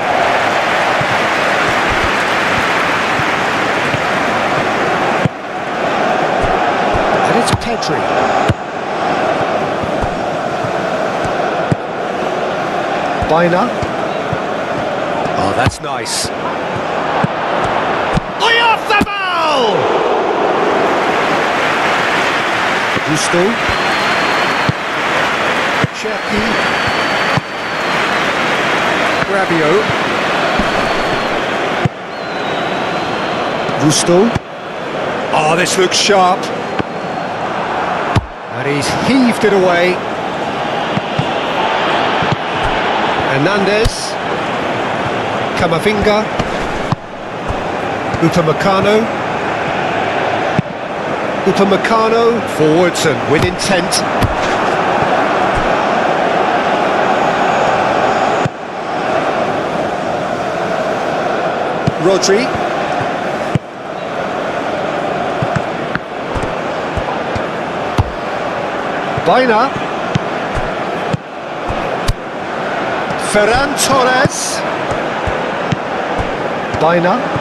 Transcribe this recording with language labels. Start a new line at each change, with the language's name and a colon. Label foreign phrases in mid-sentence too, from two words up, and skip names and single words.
English: And it's Pedri. Bina. Oh, that's nice. Oyarzabal! Gusto. Cherki. Rabiot. Gusto. Oh, this looks sharp. And he's heaved it away. Hernandez. Camavinga. Upamecano. Upamecano. Forwards and with intent. Rodri. Bina. Ferran Torres. Bina.